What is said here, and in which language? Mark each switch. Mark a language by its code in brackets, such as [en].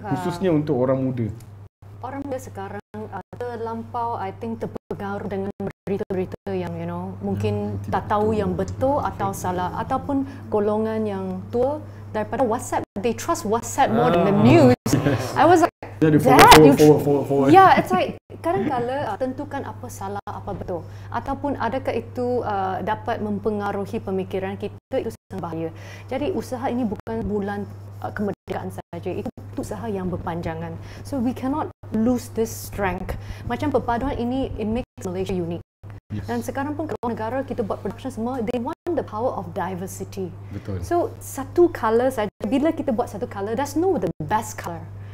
[ms] khususnya untuk orang muda. Orang muda sekarang terlampau terpengaruh dengan berita-berita yang mungkin tak tahu yang betul atau salah, ataupun golongan yang tua daripada WhatsApp. [en] They trust WhatsApp more than the news. I was like, [ms] Jadi forward. [en] Yeah, it's like [ms] kadang-kala tentukan apa salah, apa betul. Ataupun adakah itu dapat mempengaruhi pemikiran kita, itu sangat bahaya. Jadi usaha ini bukan bulan kemerdekaan saja, itu usaha yang berpanjangan. [en] So we cannot lose this strength. [ms] Macam perpaduan ini, [en] it makes Malaysia unique. [ms] Dan sekarang pun kalau negara kita buat production semua, [en] they want the power of diversity. [ms] Betul. [en] So [ms] satu colour saja, bila kita buat satu colour, [en] there's no the best colour.